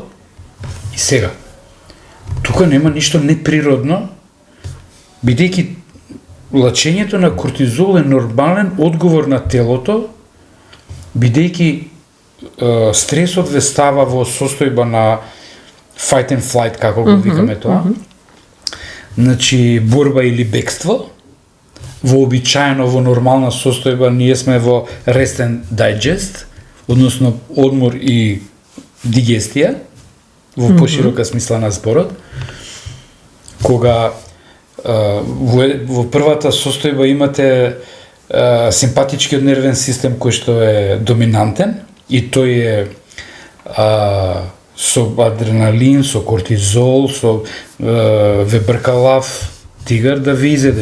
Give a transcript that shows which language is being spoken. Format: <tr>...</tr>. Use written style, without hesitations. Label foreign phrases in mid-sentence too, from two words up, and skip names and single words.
<mk>И сега, тука нема ништо неприродно, бидејќи лачењето на кортизол е нормален одговор на телото, бидејќи стресот ве става во состојба на</mk> <en>fight and flight,</en> <mk>како го викаме тоа. Значи, борба или бегство. Вообичаено во нормална состојба ние сме во</mk> <en>rest and digest,</en> <mk>односно одмор и дигестија, во поширока смисла на зборот. Кога во првата состојба имате симпатичкиот нервен систем кој што е доминантен и тој е со адреналин, со кортизол, со ве бркалав тигар да ви изеде.</mk>